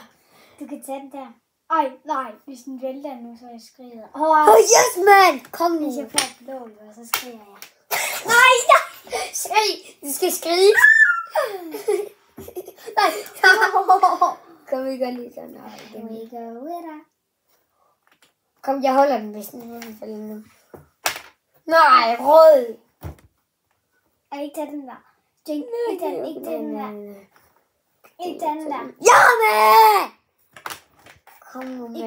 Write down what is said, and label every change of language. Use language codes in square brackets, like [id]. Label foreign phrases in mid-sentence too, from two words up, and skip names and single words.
[da] Du kan tage den der. Ej, nej. Hvis den vælter nu, så jeg skrider. [en] Yes, man! [da] Kom nu. Hvis jeg får blå, så skrider jeg. Nej! Skrig! Du skal skrige. Nej. Kom, vi gør lige sådan her. [en] We go with her. [da] Kom, jeg holder den, hvis den falder nu. Nej, rød. Ej, ikke tage den der. Ikke den der. Ikke den der. Ja, med! Kom nu med.